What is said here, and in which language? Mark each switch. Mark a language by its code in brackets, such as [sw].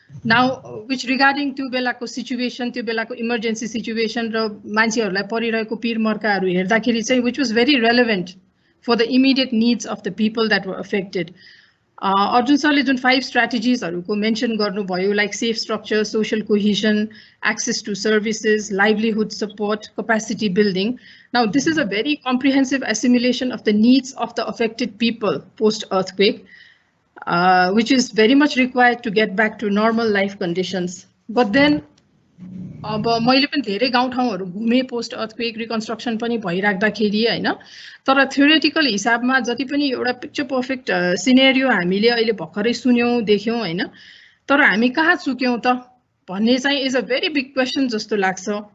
[en] now which regarding [ne] त्यो बेलाको situation, त्यो बेलाको इमर्जेन्सी सिचुएसन र मान्छेहरूलाई परिरहेको पिरमर्काहरू हेर्दाखेरि चाहिँ [en] Which was very relevant for the immediate needs of the people that were affected. [ne] Arjun सरले जुन 5 स्ट्र्याटेजिजहरुको मेन्सन गर्नुभयो, [en] Like safe structure, social cohesion, access to services, livelihood support, capacity building. Now this is a very comprehensive assimilation of the needs of the affected people post earthquake, which is very much required to get back to normal life conditions. [ne] But then अब मैले पनि धेरै गाउँठाउँहरु घुमे post earthquake reconstruction पनि भइराख्दाखेरि हैन, तर theoretical हिसाबमा जति पनि एउटा पिक्चर पर्फेक्ट सिनेरियो हामीले अहिले भर्खरै सुन्यौं देख्यौं हैन, तर हामी कहाँ चुक्यौं त भन्ने चाहिँ [en] is a very big question [ne] जस्तो लाग्छ।